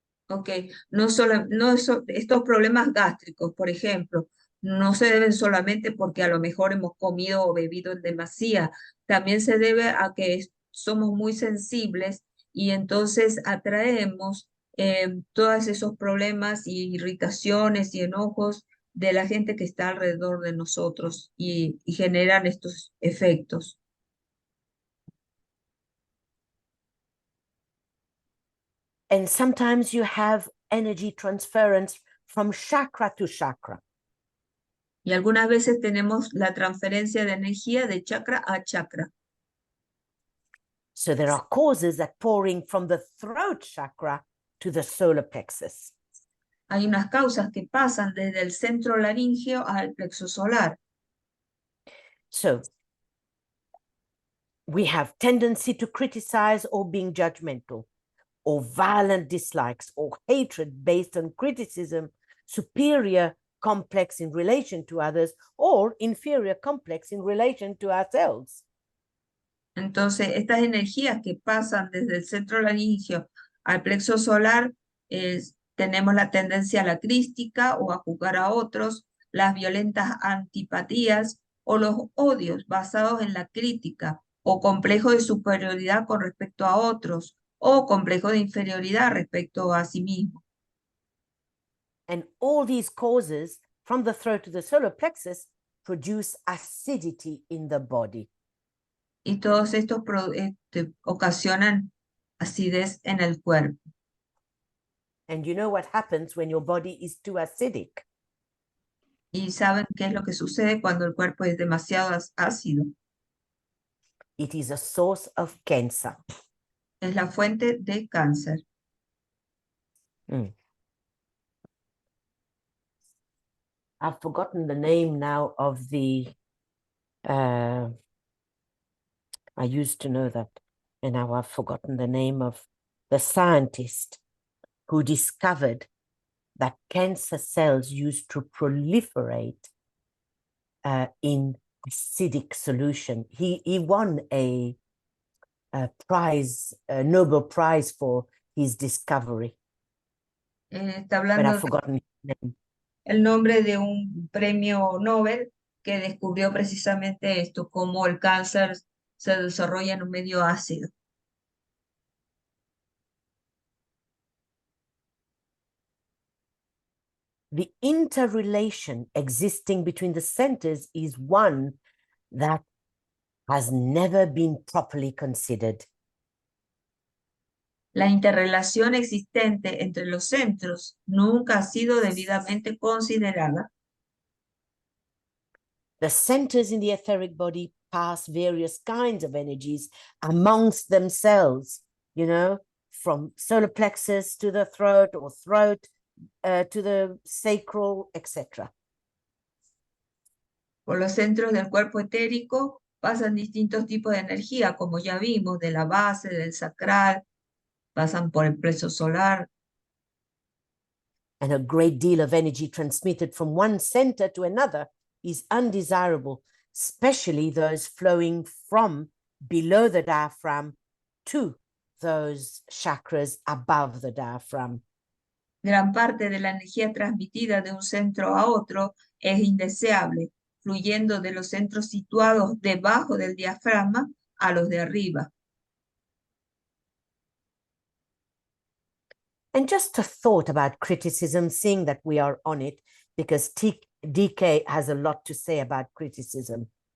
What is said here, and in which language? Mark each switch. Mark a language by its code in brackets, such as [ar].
[es] Okay, estos problemas gástricos, por ejemplo, no se deben solamente porque a lo mejor hemos comido o bebido en demasía, también se debe a que somos muy sensibles y entonces atraemos todos esos problemas y irritaciones y enojos de la gente que está alrededor de nosotros y generan estos efectos. [en] And sometimes you have energy transference from chakra to chakra. [es] Y algunas veces tenemos la transferencia de energía de chakra a chakra. [en] So there are causes that pouring from the throat chakra to the solar plexus. [es] Hay unas causas que pasan desde el centro laríngeo al plexo solar. [en] So we have tendency to criticize or being judgmental, or violent dislikes or hatred based on criticism, superior complex in relation to others, or inferior complex in relation to ourselves. [es] Entonces, estas energías que pasan desde el centro laríngeo al plexo solar, tenemos la tendencia a la crítica o a juzgar a otros, las violentas antipatías o los odios basados en la crítica, o complejo de superioridad con respecto a otros, o complejo de inferioridad respecto a sí mismo. [en] And all these causes from the throat to the solar plexus produce acidity in the body. [es] Y todos estos ocasionan acidez en el cuerpo. [en] And you know what happens when your body is too acidic? [es] ¿Y saben qué es lo que sucede cuando el cuerpo es demasiado ácido? [en] It is a source of cancer. [es] Es la fuente de cáncer. [en] I've forgotten the name now of the, I used to know that, and now I've forgotten the name of the scientist who discovered that cancer cells used to proliferate in acidic solution. He won a prize, a Nobel Prize for his discovery. [es] Está [en] But [es] hablando [en] I've forgotten his name. [es] el nombre de un premio Nobel que descubrió precisamente esto, cómo el cáncer se desarrolla en un medio ácido. [en] The interrelation existing between the centers is one that has never been properly considered. [es] La interrelación existente entre los centros nunca ha sido debidamente considerada. [en] The centers in the etheric body pass various kinds of energies amongst themselves, you know, from solar plexus to the throat, or throat to the sacral, etc. [es] Por los centros del cuerpo etérico pasan distintos tipos de energía, como ya vimos, de la base, del sacral, pasan por el plexo solar. [en] And a great deal of energy transmitted from one center to another is undesirable, especially those flowing from below the diaphragm to those chakras above the diaphragm. [es] Gran parte de la energía transmitida de un centro a otro es indeseable, fluyendo de los centros situados debajo del diafragma a los de arriba. [en] And just a thought about criticism, seeing that we are on it, because DK has a lot to say about criticism.